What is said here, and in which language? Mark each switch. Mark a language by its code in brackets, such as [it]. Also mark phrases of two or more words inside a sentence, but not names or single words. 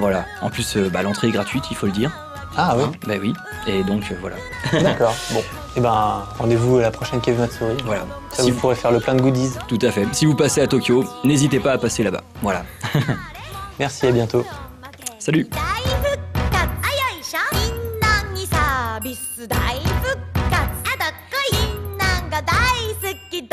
[fr] Voilà, en plus l'entrée est gratuite il faut le dire. Ah oui, Hein, bah oui, et donc voilà. d'accord. Bon, et rendez-vous à la prochaine Kev Matsuri. Voilà. Ça Si vous pourrez faire le plein de goodies. Tout à fait. Si vous passez à Tokyo, n'hésitez pas à passer là-bas. Voilà. Merci, à bientôt. Salut. [ja] 大復活あよいしょみんなにサービス大復活あどっこいみんなが大好き